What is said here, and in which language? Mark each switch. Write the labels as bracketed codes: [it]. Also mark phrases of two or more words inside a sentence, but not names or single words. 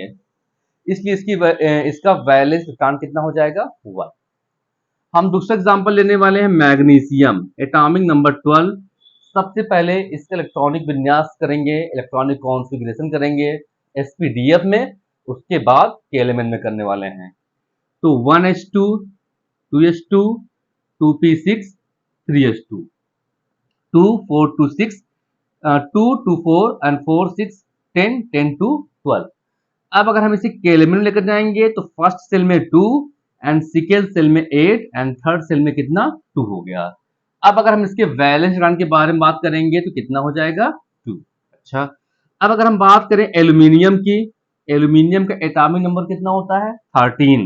[hi] इसलिए इसका [en] valence electron [hi] कितना हो जाएगा 1। हम दूसरा एग्जांपल लेने वाले हैं मैग्नीशियम, [en] atomic number [hi] 12। सबसे पहले इसका इलेक्ट्रॉनिक विन्यास करेंगे, [en] electronic configuration [hi] करेंगे sp-df में, उसके बाद KLMN में करने वाले हैं। तो 1s2 2s2 2p6 3s2 2 4 2 6 2 2 4 एंड 4 6 10 10 to 12। अब अगर हम इसे KLMN में लेकर जाएंगे तो [en] first cell [hi] में 2 एंड [en] second cell [hi] में 8 एंड [en] third cell [hi] में कितना 2 हो गया। अब अगर हम इसके [en] valence electron [hi] के बारे में बात करेंगे तो कितना हो जाएगा 2। अच्छा, अब अगर हम बात करें एल्यूमिनियम की, एल्यूमिनियम का [en] atomic number [hi] कितना होता है 13।